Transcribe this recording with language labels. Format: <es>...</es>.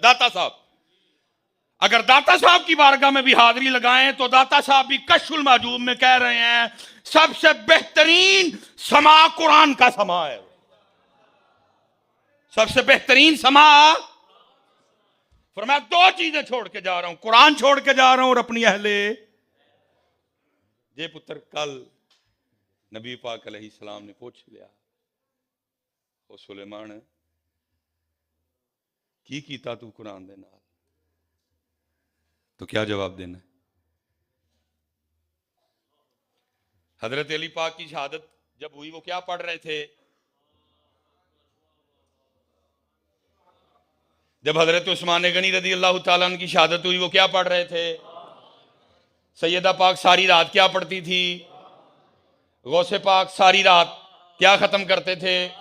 <ur>داتا صاحب, اگر داتا صاحب کی بارگاہ میں بھی حاضری لگائیں تو داتا صاحب بھی کشف المحجوب میں کہہ رہے ہیں سب سے بہترین سما قرآن کا سما ہے. سب سے بہترین سما, فرمایا دو چیزیں چھوڑ کے جا رہا ہوں, قرآن چھوڑ کے جا رہا ہوں اور اپنی اہل. یہ پتر کل نبی پاک علیہ السلام نے پوچھ لیا,</ur> <pa>او سلیمان کی کیتا تو قرآن دے نال,</pa> <ur>تو کیا جواب دینا ہے. حضرت علی پاک کی شہادت جب ہوئی وہ کیا پڑھ رہے تھے. جب حضرت عثمان غنی رضی اللہ تعالیٰ عنہ کی شہادت ہوئی وہ کیا پڑھ رہے تھے. سیدہ پاک ساری رات کیا پڑھتی تھی. غوث پاک ساری رات کیا ختم کرتے تھے.</ur>